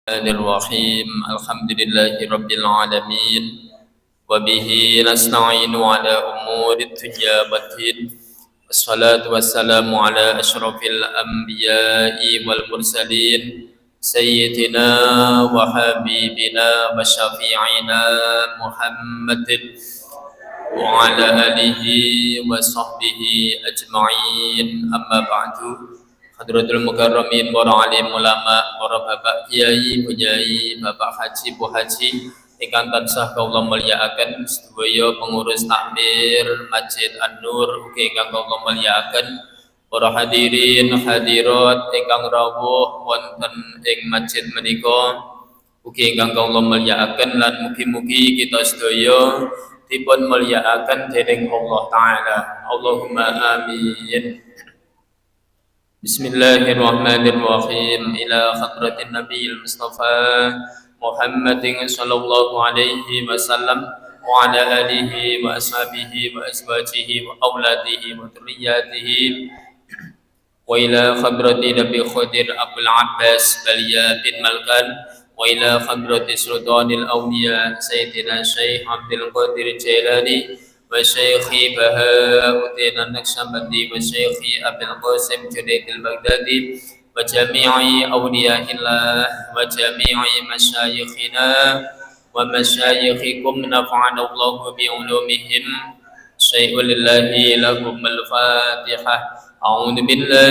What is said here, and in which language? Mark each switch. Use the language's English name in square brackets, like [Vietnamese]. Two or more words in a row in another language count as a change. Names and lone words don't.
[Arabic] الرحمن الرحيم الحمد لله رب العالمين وبه نستعين على أمور الدنيا والدين والصلاة والسلام على أشرف الأنبياء والمرسلين سيدنا وحبيبنا وشفيعنا محمد وعلى آله وصحبه أجمعين أما بعد حضرة المكرمين, [Javanese] para alim ulama, para bapak kiai, bunyai, bapak haji, bu haji, ingkang tansah kaula mulyakaken sedaya pengurus takmir Masjid An-Nur ugi ingkang kaula mulyakaken para hadirin hadirat ingkang rawuh wonten ing masjid menika ugi ingkang kaula mulyakaken lan mugi-mugi kita sedaya dipun mulyakaken dening Allah taala. [Arabic] اللهم آمين. بسم الله الرحمن الرحيم. إلى حضرة النبي المصطفى محمد صلى الله عليه وسلم وعلى آله وأصحابه وأزواجه وأولاده وذرياته وإلى حضرة النبي الخضر أبي العباس بليا بن ملكان وإلى حضرة سلطان الأولياء سيدنا الشيخ عبد القادر الجيلاني وشيخي بهاء الدين النقشبندي وشيخي أبي القاسم جنيد البغدادي وجميع أولياء الله وجميع مشايخنا ومشايخكم نفعنا الله بعلومهم شيء لله لكم الفاتحة أعوذ بالله